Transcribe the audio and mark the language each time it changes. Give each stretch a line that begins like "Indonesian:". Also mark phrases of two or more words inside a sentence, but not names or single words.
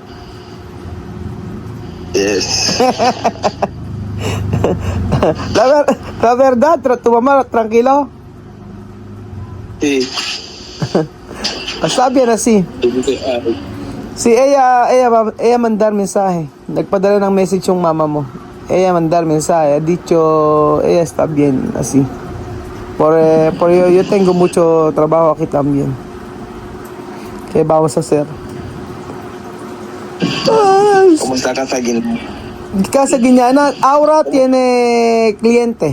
English: Yes.
Spanish: La verdad, tu mamá tranquilo? Sí. Está bien así. Si ella mandar mensaje.
Filipino: Nagpadala ng message yung mama mo.
Spanish: Ella mandar mensaje. Ha dicho, ella está bien así. Por yo tengo mucho trabajo aquí también. ¿Qué vamos a hacer? Ay, ¿Cómo está Casagin? Casa Guiñana, Aura tiene cliente.